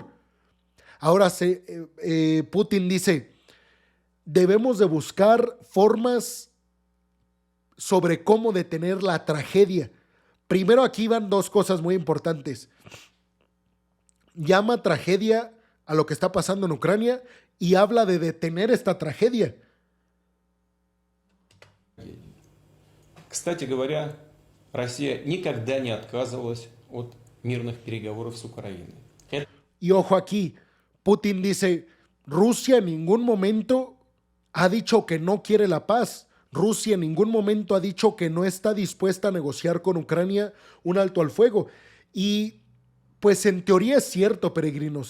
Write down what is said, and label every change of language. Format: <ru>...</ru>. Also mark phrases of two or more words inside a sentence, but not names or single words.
<es>Ahora Putin dice, debemos de buscar formas sobre cómo detener la tragedia. Primero aquí van dos cosas muy importantes. Llama tragedia a lo que está pasando en Ucrania y habla de detener esta tragedia.</es> <ru>Кстати говоря, Россия никогда не отказывалась от мирных переговоров с Украиной.</ru> <es>Y ojo aquí, Putin dice, Rusia en ningún momento ha dicho que no quiere la paz. Rusia en ningún momento ha dicho que no está dispuesta a negociar con Ucrania un alto al fuego. Y pues en teoría es cierto, peregrinos.</es>